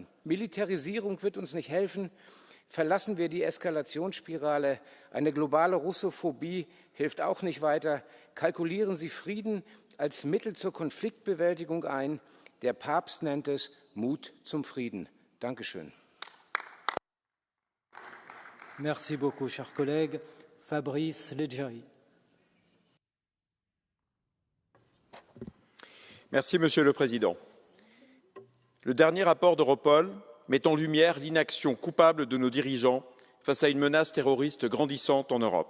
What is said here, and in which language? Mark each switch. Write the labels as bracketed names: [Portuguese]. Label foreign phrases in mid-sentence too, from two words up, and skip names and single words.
[German] Militarisierung wird uns nicht helfen. Verlassen wir die Eskalationsspirale. Eine globale Russophobie hilft auch nicht weiter. Kalkulieren Sie Frieden als Mittel zur Konfliktbewältigung ein. Der Papst nennt es Mut zum Frieden. Dankeschön. [French] Merci beaucoup, cher collègue. Fabrice Leggeri. Merci, Monsieur le Président. Le dernier rapport d'Europol met en lumière l'inaction coupable de nos dirigeants face à une menace terroriste grandissante en Europe.